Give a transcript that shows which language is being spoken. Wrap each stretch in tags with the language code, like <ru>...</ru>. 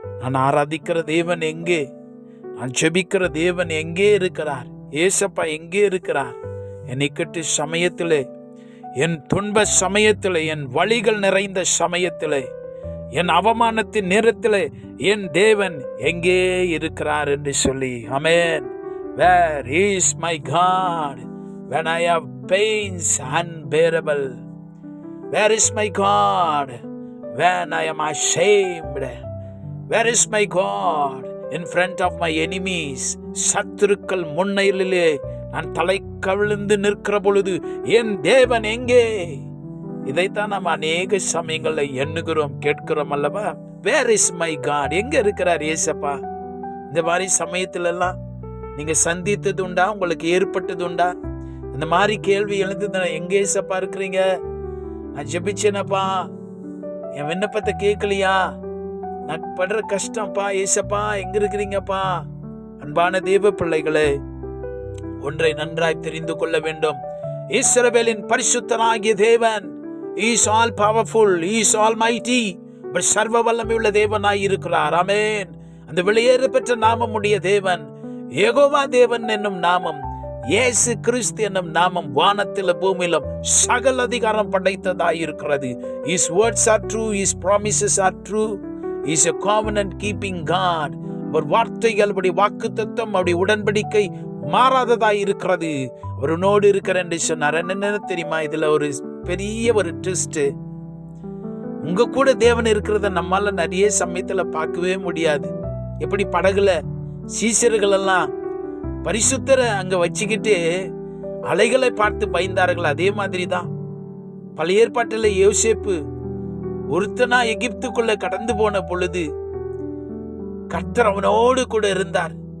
<ta>நான் ஆராதிக்கிற தேவன் எங்கே? நான் ஜெபிக்கிற தேவன் எங்கே இருக்கிறார்? ஏசப்பா எங்கே இருக்கிறார்? என் இக்கட்டு சமயத்திலே, என் துன்ப சமயத்திலே, என் வழிகள் நிறைந்த சமயத்திலே, என் அவமானத்தின் நேரத்திலே என் தேவன் எங்கே இருக்கிறார் என்று சொல்லி, ஆமென்.</ta> <en>Where is my God when I have pains unbearable? Where is my God when I am ashamed? Where is my God in front of my enemies?</en> <ta>சத்துருக்கள் முன்னிலையிலே நான் தலை கவிழ்ந்து நிற்கிற பொழுது என் தேவன் எங்கே? இதைத்தான் நாம் அநேக சமயங்களில் எண்ணுகிறோம், கேட்கிறோம் அல்லவா?</ta> <en>Where is my God?</en> <ta>எங்க இருக்கிறார் ஏசப்பா? இந்த மாதிரி சமயத்துல எல்லாம் நீங்க சந்தித்தது உண்டா? உங்களுக்கு ஏற்பட்டது உண்டா? இந்த மாதிரி கேள்வி எழுந்தது, எங்க ஏசப்பா இருக்கிறீங்க? நான் ஜெபிச்சேனப்பா, என் விண்ணப்பத்தை கேட்கலையா? நான் படுற கஷ்டம்ப்பா, ஏசப்பா எங்க இருக்கிறீங்கப்பா? அன்பான தேவ பிள்ளைகளே, ஒன்றை நன்றாய் தெரிந்து கொள்ள வேண்டும். இஸ்ரவேலின் பரிசுத்தராகிய தேவன்</ta> <en>is all powerful, is almighty,</en> <ta>சர்வ வல்லமை உள்ள தேவனாய் இருக்கிறார். ஆமென். அந்த வெளியேற பெற்ற நாமம் உடைய தேவன், யெகோவா தேவன் என்னும் நாமம், இயேசு கிறிஸ்து என்னும் நாமம் வானத்திலும் பூமியிலும் சகல அதிகாரம் படைத்ததாய் இருக்கிறது.</ta> <en>His words are true, His promises are true. He is a covenant keeping God.</en> <ta>அவர் வார்த்தைகள், அவருடைய வாக்குத்தத்தம், அவருடைய உடன்படிக்கை மாறாததாய் இருக்கிறது. அவர் உன்னோடு இருக்கிற என்று சொன்னார். என்ன தெரியுமா? இதுல ஒரு பெரிய ஒரு ட்விஸ்ட். உங்க கூட தேவன் இருக்கிறத நம்மால நிறைய சமயத்துல பார்க்கவே முடியாது. எப்படி படகுல சீசர்கள் எல்லாம் பரிசுத்தரை அங்க வச்சுக்கிட்டு அலைகளை பார்த்து பயந்தார்கள், அதே மாதிரி தான் பழைய ஏற்பாட்டில் யோசேப்பு ஒருத்தனா எகிப்துக்குள்ள கடந்து போன பொழுது கர்த்தர் அவனோடு கூட இருந்தார்.</ta>